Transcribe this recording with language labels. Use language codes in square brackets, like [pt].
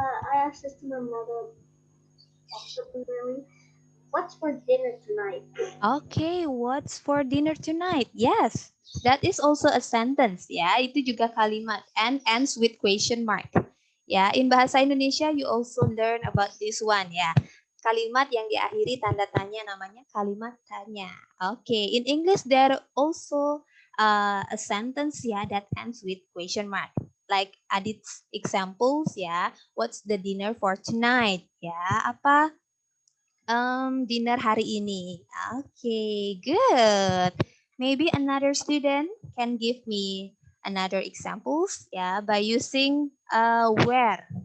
[en] I asked this to my mother really. What's for dinner tonight? Okay, what's for dinner tonight? Yes, that is also a sentence. [id] Ya, itu juga kalimat [en] and ends with question mark. Ya, in bahasa Indonesia you also learn about this one ya. [id] Kalimat yang diakhiri tanda tanya namanya kalimat tanya. [en] Okay, in English there also a sentence ya that ends with question mark. Like Adit's examples ya. What's the dinner for tonight? [id] Ya, apa dinner hari ini. [en] Okay, good. Maybe another student can give me another examples, yeah, by using where.